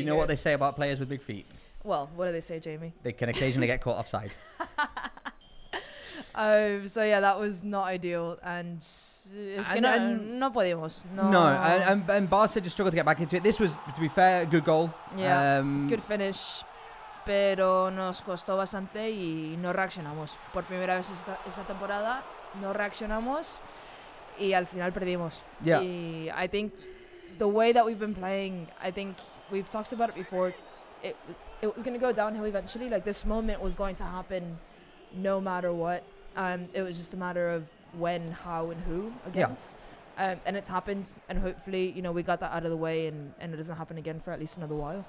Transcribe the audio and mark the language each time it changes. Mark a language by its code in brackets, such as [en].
[en] you know what they say about players with big feet? Well, what do they say, Jamie? They can occasionally get caught offside. So yeah, that was not ideal, and [es] no podíamos. [en] No, and Barca just struggled to get back into it. This was, to be fair, a good goal. Yeah, good finish, [es] pero nos costó bastante y no reaccionamos. Por primera vez esta temporada no reaccionamos y al final perdimos. [en] Yeah. Y I think the way that we've been playing, I think we've talked about it before. It was going to go downhill eventually. Like, this moment was going to happen no matter what. It was just a matter of when, how, and who against. Yeah. And it's happened, and hopefully, we got that out of the way, and it doesn't happen again for at least another while.